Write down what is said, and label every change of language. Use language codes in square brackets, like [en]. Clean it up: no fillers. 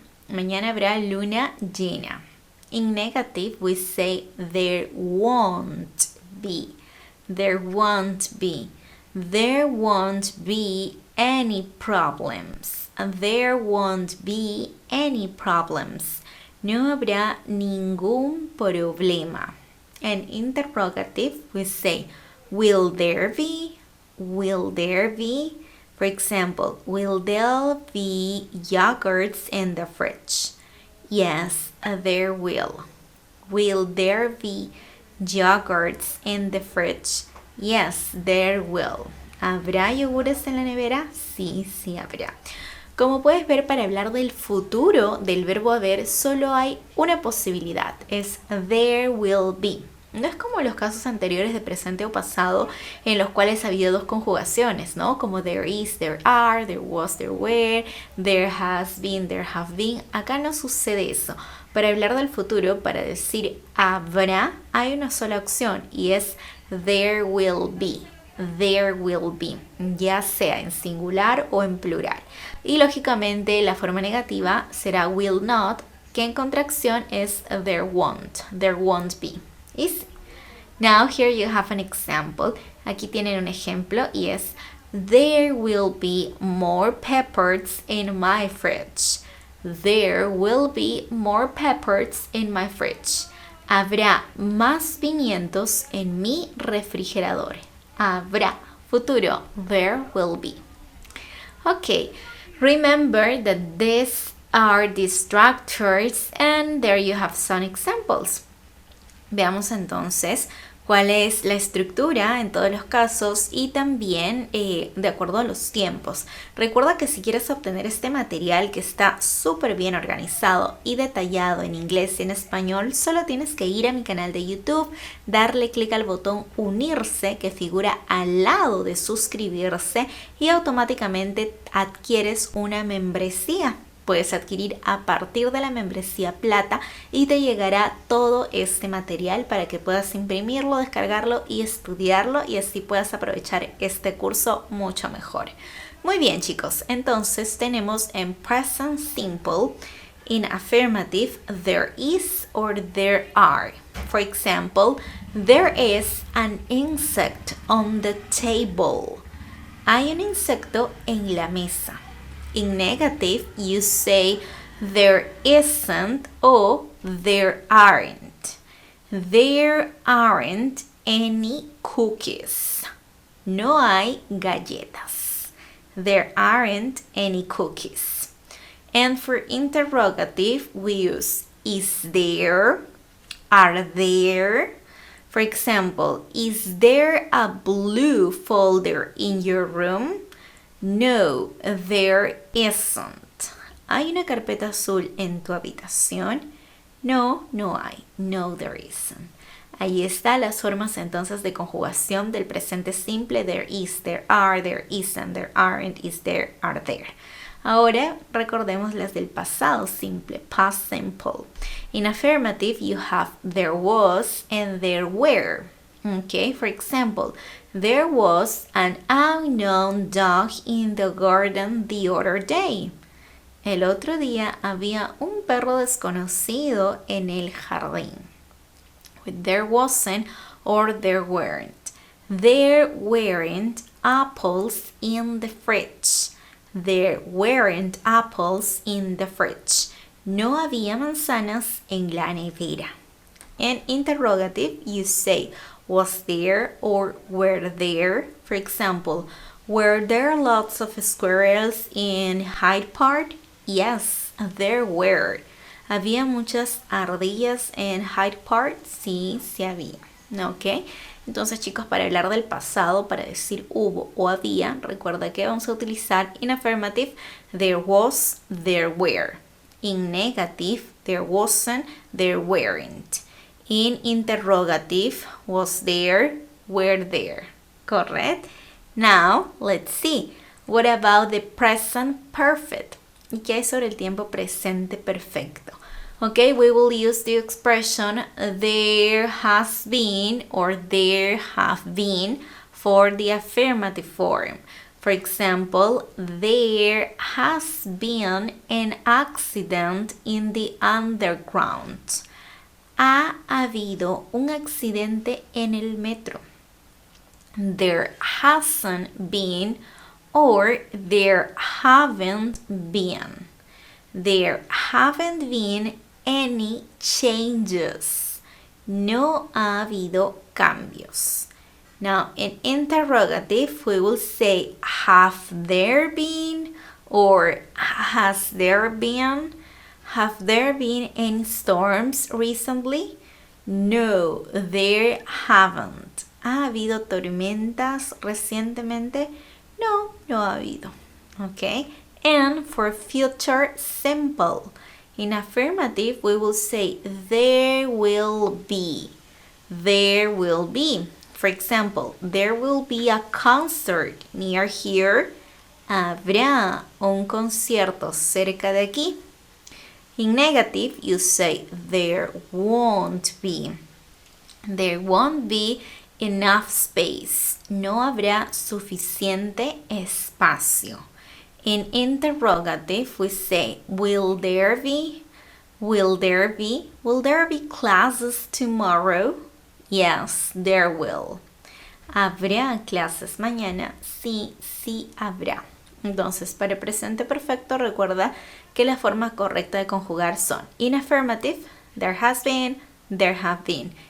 [es] Mañana habrá luna llena. [en] In negative, we say there won't be. There won't be. There won't be any problems. There won't be any problems. [es] No habrá ningún problema. [en] In interrogative, we say, will there be? Will there be? For example, will there be yogurts in the fridge? Yes, there will. Will there be yogurts in the fridge? Yes, there will. [es] ¿Habrá yogures en la nevera? Sí, sí habrá. Como puedes ver, para hablar del futuro del verbo haber, solo hay una posibilidad. Es [en] there will be. [es] No es como los casos anteriores de presente o pasado en los cuales había 2 conjugaciones, ¿no? Como [en] there is, there are, there was, there were, there has been, there have been. [es] Acá no sucede eso. Para hablar del futuro, para decir habrá, hay una sola opción y es [en] there will be. There will be, [es] ya sea en singular o en plural. Y lógicamente la forma negativa será will not, que en contracción es [en] there won't be. [es] Easy. [en] Now here you have an example. [es] Aquí tienen un ejemplo y es [en] there will be more peppers in my fridge. There will be more peppers in my fridge. [es] Habrá más pimientos en mi refrigerador. Habrá. Futuro. [en] There will be. Okay. Remember that these are the structures and there you have some examples. [es] Veamos entonces cuál es la estructura en todos los casos y también de acuerdo a los tiempos. Recuerda que si quieres obtener este material que está súper bien organizado y detallado en inglés y en español, solo tienes que ir a mi canal de YouTube, darle clic al botón unirse que figura al lado de suscribirse y automáticamente adquieres una membresía. Puedes adquirir a partir de la membresía plata y te llegará todo este material para que puedas imprimirlo, descargarlo y estudiarlo y así puedas aprovechar este curso mucho mejor. Muy bien, chicos, entonces tenemos en present simple, [en] in affirmative, there is or there are. For example, there is an insect on the table. [es] Hay un insecto en la mesa. [en] In negative, you say there isn't or there aren't. There aren't any cookies. [es] No hay galletas. [en] There aren't any cookies. And for interrogative, we use is there, are there. For example, is there a blue folder in your room? No, there isn't. [es] ¿Hay una carpeta azul en tu habitación? No, no hay. [en] No, there isn't. [es] Ahí están las formas entonces de conjugación del presente simple. [en] There is, there are, there isn't, there aren't, is there, are there. [es] Ahora recordemos las del pasado simple, past simple. [en] In affirmative, you have there was and there were. Okay, for example, there was an unknown dog in the garden the other day. [es] El otro día había un perro desconocido en el jardín. [en] There wasn't or there weren't. There weren't apples in the fridge. There weren't apples in the fridge. [es] No había manzanas en la nevera. [en] In interrogative, you say, was there or were there? For example, Were there lots of squirrels in Hyde Park? Yes, there were. [es] ¿Había muchas ardillas en Hyde Park? Sí, sí había. ¿Ok? Entonces, chicos, para hablar del pasado, para decir hubo o había, recuerda que vamos a utilizar [en] in affirmative, there was, there were. In negative, there wasn't, there weren't. In interrogative, was there, were there. Correct? Now, let's see. What about the present perfect? [es] ¿Y qué hay sobre el tiempo presente perfecto? [en] Okay, we will use the expression there has been or there have been for the affirmative form. For example, there has been an accident in the underground. [es] Ha habido un accidente en el metro. [en] There hasn't been or there haven't been. There haven't been any changes. [es] No ha habido cambios. [en] Now, in interrogative, we will say have there been or has there been? Have there been any storms recently? No, there haven't. [es] ¿Ha habido tormentas recientemente? No, no ha habido. Okay? [en] And for future simple, in affirmative, we will say there will be. There will be. For example, there will be a concert near here. [es] Habrá un concierto cerca de aquí. [en] In negative, you say there won't be. There won't be enough space. [es] No habrá suficiente espacio. [en] In interrogative, we say will there be? Will there be? Will there be classes tomorrow? Yes, there will. [es] ¿Habrá clases mañana? Sí, sí habrá. Entonces, para el presente perfecto, recuerda que la forma correcta de conjugar son [en] in affirmative, there has been, there have been.